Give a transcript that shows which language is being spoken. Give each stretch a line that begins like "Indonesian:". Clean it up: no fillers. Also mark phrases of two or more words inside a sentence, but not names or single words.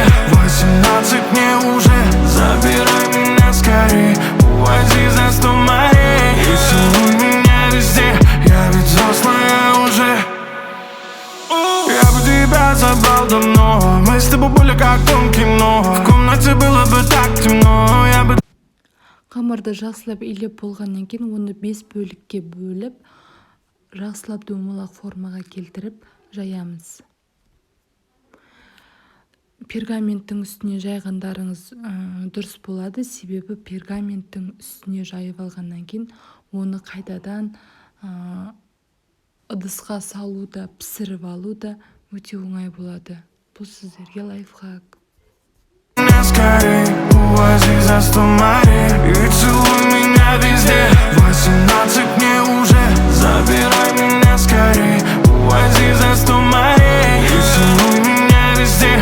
Russian: 18 мне уже, забирай меня скорей, увози за 100 морей и целуй меня везде. Я ведь взрослая уже. Я бы тебя забрал давно, мы с тобой были как в том кино. В комнате было бы так темно, я бы...
Kazakh: Қамырды жақсылап илеп болғаннан кейін оны 5 бөлікке бөліп, жақсылап дөңгелек формаға келтіріп жаямыз. Пергаменттің үстіне жайғандарыңыз дұрыс болады, себебі пергаменттің үстіне жайып алғаннан кейін оны қайтадан ыдысқа салу да, пісіріп алу да өте оңай болады. Бұл сіздерге лайфхак.
Russian: Скорей, увози за 100 морей и целуй меня везде. 18 мне уже, забирай меня скорей, увози за 100 морей и целуй меня везде.